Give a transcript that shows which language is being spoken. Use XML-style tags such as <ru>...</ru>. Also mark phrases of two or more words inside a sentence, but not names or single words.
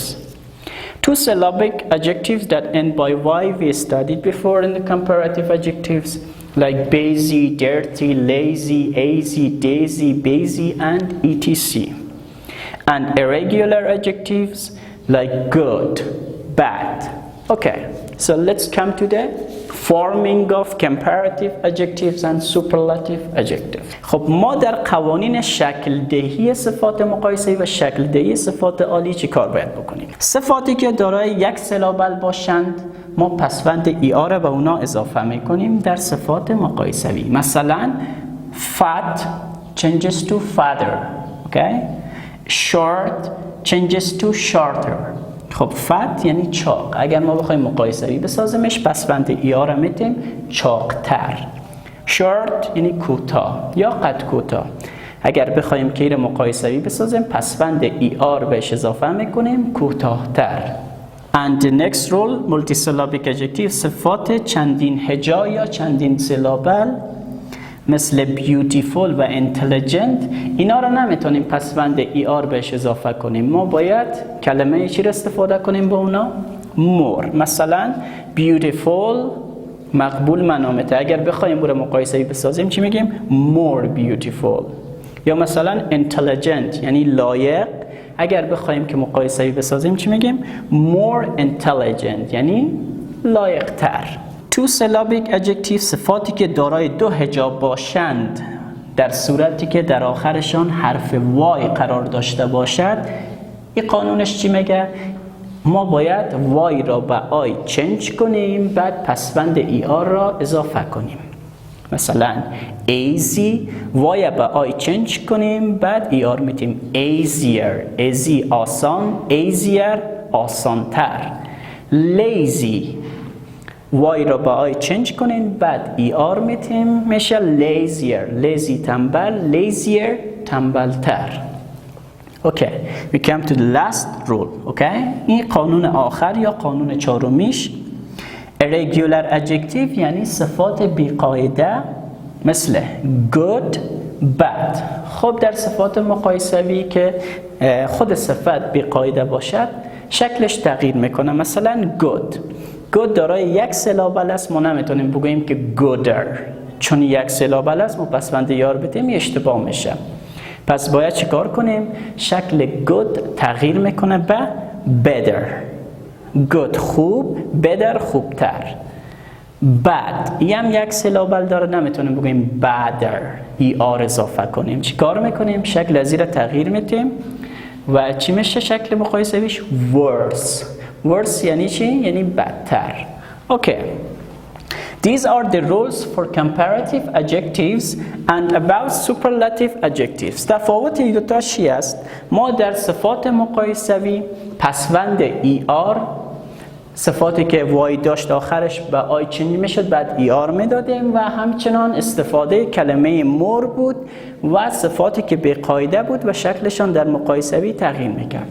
<en>Two syllabic adjectives that end by Y we studied before in the comparative adjectives, like busy, dirty, lazy, easy, daisy, busy, and etc. And irregular adjectives like good, bad. Okay, so let's come to the forming of comparative adjectives and superlative adjectives.</en> <fa>خب ما در قوانین شکل دهی صفات مقایسه‌ای و شکل دهی صفات عالی چی کار باید بکنیم؟ صفاتی که دارای یک سیلابل باشند ما پسوند ER به اونا اضافه میکنیم در صفات مقایسه‌ای.</fa> <en>مثلا fat changes to fatter. Okay? Short changes to shorter.</en> <fa>خب fat یعنی چاق. اگر ما بخوایم مقایسه‌ای بسازیمش پسوند ER میتیم چاقتر. Short یعنی کوتاه یا قد کوتاه. اگر بخوایم که این مقایسه‌ای بسازیم پسوند ER بهش اضافه میکنیم کوتاه‌تر.</fa> <en>And the next rule, multisyllabic adjective،</en> <fa>صفات چندین هجا یا چندین سیلابل مثل beautiful و intelligent، اینا رو نمیتونیم پسوند ER بهش اضافه کنیم. ما باید کلمه چی رو استفاده کنیم با اونا؟ more. مثلا beautiful مقبول منامته، اگر بخوایم برای مقایسه‌ای بسازیم چی میگیم؟</fa> <en>more beautiful.</en> <fa>یا مثلا intelligent یعنی لایق، اگر بخوایم که مقایسه‌ای بسازیم چی میگیم؟</fa> <en>more intelligent</en> <fa>یعنی لایق تر.</fa> <en>Two syllabic adjectives،</en> <fa>صفاتی که دارای دو هجا باشند در صورتی که در آخرشان حرف وای قرار داشته باشد، این قانونش چی میگه؟ ما باید وای را به آی چنج کنیم، بعد پسوند ER را اضافه کنیم. مثلا easy وای به آی چنج کنیم، بعد ER میتیم easier. easy آسان، easier آسانتر. lazy وای را با آی چنج کنین، بعد ER میتیم میشه lazier. lazy تنبل، lazier تنبلتر.</fa> <en>Okay, we come to the last rule.</en> <fa>Okay, این قانون آخر یا قانون چهارمیش.</fa> <en>irregular adjective</en> <fa>یعنی صفات بی‌قاعده مثل good, bad. خب در صفات مقایسه‌ای که خود صفت بی‌قاعده باشد شکلش تغییر میکنه. مثلا good دارای یک سیلابل است، ما نمیتونیم بگوییم که gooder، چون یک سیلابل است ما پسوند ER بدیم اشتباه میشه. پس باید چیکار کنیم؟ شکل good تغییر میکنه به better. good خوب، better خوبتر. bad این هم یک سیلابل داره، نمیتونیم بگوییم badder، ER اضافه کنیم. چیکار میکنیم؟ شکل از این تغییر میدیم و چی میشه شکل مقایسه‌ایش؟</fa> <en>worse. worse</en> <fa>یعنی چی؟ یعنی بدتر.</fa> <en>Okay. These are the rules for comparative adjectives and about superlative adjectives.</en> <fa>تفاوت این دوتا چی است؟ ما در صفات مقایسه‌ای پسوند ER، صفاتی که وای داشت آخرش به آی چنج میشد بعد ER میدادیم، و همچنان استفاده کلمه more بود و صفاتی که به قاعده بود و شکلشان در مقایسه‌ای تغییر میکرد.</fa>